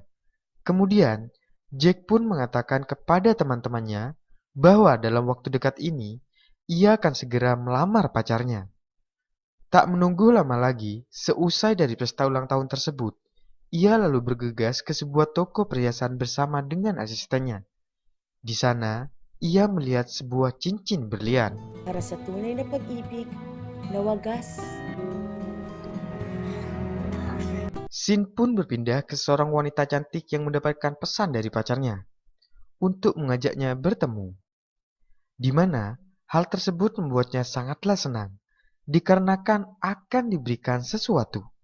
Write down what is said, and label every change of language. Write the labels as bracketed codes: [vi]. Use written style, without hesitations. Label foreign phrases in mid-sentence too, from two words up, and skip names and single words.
[id] Kemudian, Jack pun mengatakan kepada teman-temannya bahwa dalam waktu dekat ini, ia akan segera melamar pacarnya. Tak menunggu lama lagi, seusai dari pesta ulang tahun tersebut, ia lalu bergegas ke sebuah toko perhiasan bersama dengan asistennya. Di sana, ia melihat sebuah cincin berlian. [tl] Para sa tunay na pag-ibig na wagas. [id] Sin pun berpindah ke seorang wanita cantik yang mendapatkan pesan dari pacarnya untuk mengajaknya bertemu. Di mana hal tersebut membuatnya sangatlah senang, dikarenakan akan diberikan sesuatu.